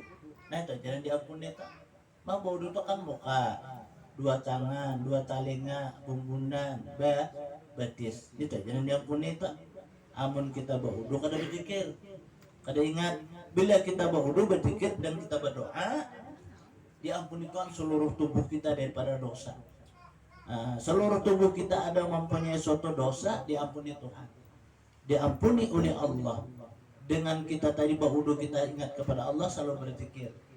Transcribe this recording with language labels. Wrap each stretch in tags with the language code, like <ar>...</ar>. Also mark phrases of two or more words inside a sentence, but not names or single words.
<id>Nah itu jangan diampuni itu. Mau wudu itu kan muka, dua tangan, dua telinga, punggungan, betis.</id> <bjn>Itu jangan diampuni itu. Amun kita berwudu kada berzikir, kada ingat.</bjn> <id>Bila kita berwudu berzikir dan kita berdoa, diampunikan seluruh tubuh kita daripada dosa. Seluruh tubuh kita ada mempunyai suatu dosa, diampuni Tuhan, diampuni oleh Allah. Dengan kita tadi berwudu kita ingat kepada Allah, selalu berzikir.</id>